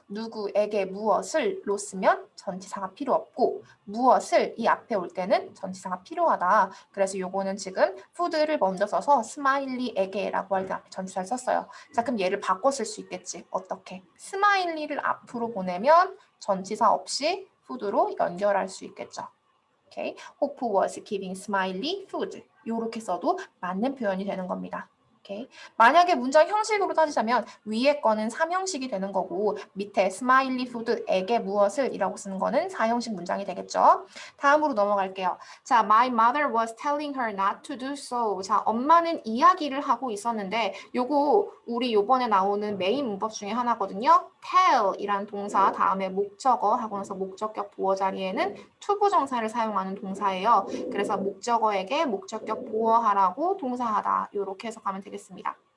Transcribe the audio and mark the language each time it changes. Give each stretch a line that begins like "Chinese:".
Korean: 누구에게 무엇을로 쓰면 전치사가 필요 없고 무엇을 이 앞에 올 때는 전치사가 필요하다. 그래서 요거는 지금 food를 먼저 써서 스마일리에게라고 할 때 앞에 전치사를 썼어요. 자, 그럼 얘를 바꿔 쓸 수 있겠지. 어떻게? 스마일리를 앞으로 보내면 전치사 없이 food로 연결할 수 있겠죠. 오케이.
English: Hope was giving Smiley food.
Korean: 요렇게 써도 맞는 표현이 되는 겁니다. 오케이. 만약에 문장 형식으로 따지자면 위에 거는 3형식이 되는 거고 밑에 스마일리 푸드에게 무엇을 이라고 쓰는 거는 4형식 문장이 되겠죠. 다음으로 넘어갈게요.
English: 자, my mother was telling her not to do so.
Korean: 자, 엄마는 이야기를 하고 있었는데 요거 우리 요번에 나오는 메인 문법 중에 하나거든요. tell이란 동사 다음에 목적어 하고 나서 목적격 보어 자리에는 투부정사를 사용하는 동사예요. 그래서 목적어에게 목적격 보어하라고 동사하다 이렇게 해석하면 되겠습니다.